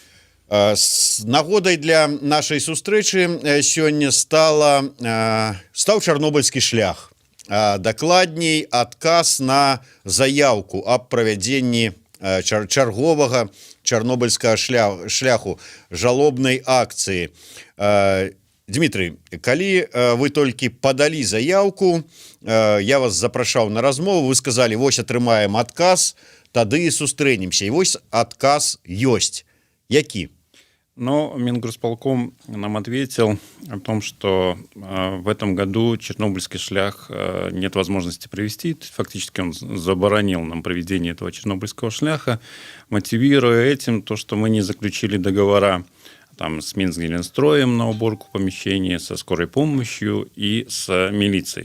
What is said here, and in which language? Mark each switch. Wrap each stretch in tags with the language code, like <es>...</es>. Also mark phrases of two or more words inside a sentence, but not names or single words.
<be>Нагодай для нашай сустрэчы сёння стаў чарнобыльскі шлях, дакладней адказ на заяўку аб правядзенні чарговага чарнобыльскага шляху, жалобнай акцыі. Дмітрый, калі вы толькі падалі заяўку, я вас запрашаў на размову, вы сказалі, вось атрымаем адказ, тады і сустрэнемся, і вось адказ ёсць. Які?</be> <ru>Но Мингорсполком нам ответил о том, что в этом году чернобыльский шлях нет возможности провести. Фактически он заборонил нам проведение этого чернобыльского шляха, мотивируя этим то, что мы не заключили договора там, с Минск-Зеленстроем на уборку помещений, со скорой помощью и с милицией.</ru>